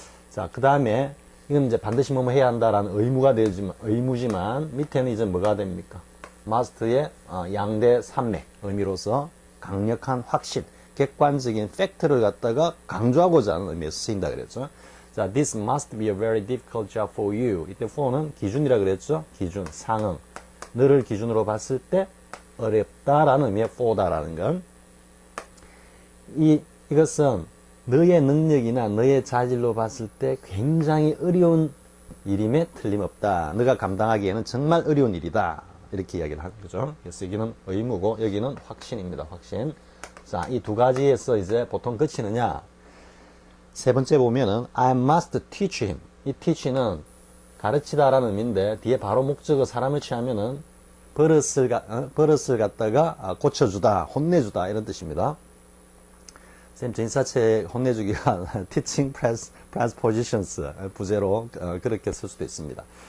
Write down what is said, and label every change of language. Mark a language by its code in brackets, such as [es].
[ko] 자, 그 다음에 이건 이제 반드시 뭐뭐 해야 한다라는 의무지만 밑에는 이제 뭐가 됩니까? must의 양대 산맥 의미로서 강력한 확신, 객관적인 팩트를 갖다가 강조하고자 하는 의미에서 쓰인다 그랬죠. [en] 자, this must be a very difficult job for you. [ko] 이때 for는 기준이라 그랬죠. 기준, 상응. 너를 기준으로 봤을 때 어렵다라는 의미의 for다라는 건 이것은 너의 능력이나 너의 자질로 봤을 때 굉장히 어려운 일임에 틀림없다. 너가 감당하기에는 정말 어려운 일이다. 이렇게 이야기를 하는 거죠. 그래서 여기는 의무고 여기는 확신입니다. 확신. 자, 이 두 가지에서 이제 보통 그치느냐. 세 번째 보면은 [en] I must teach him. [ko] 이 teach는 가르치다라는 의미인데 뒤에 바로 목적어 사람을 취하면은 버릇을 갖다가 고쳐주다, 혼내주다 이런 뜻입니다. 쌤 전사체 혼내주기가 [en] teaching prepositions [ko] 부제로 그렇게 쓸 수도 있습니다.